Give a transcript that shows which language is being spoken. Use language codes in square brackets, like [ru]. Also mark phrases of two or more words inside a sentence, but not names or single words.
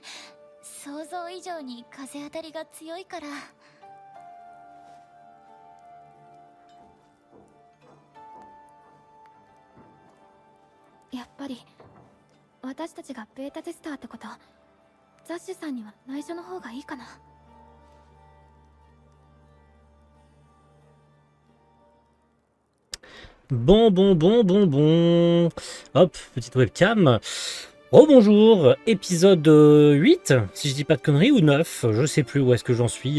[ja] 想像以上に風当たりが強いから。やっぱり私たちがベータテスターってこと、ザッシュさんには内緒の方がいいかな。 [fr] Bon. Hop, petite webcam. Rebonjour, épisode 8, si je dis pas de conneries, ou 9, je sais plus où est-ce que j'en suis.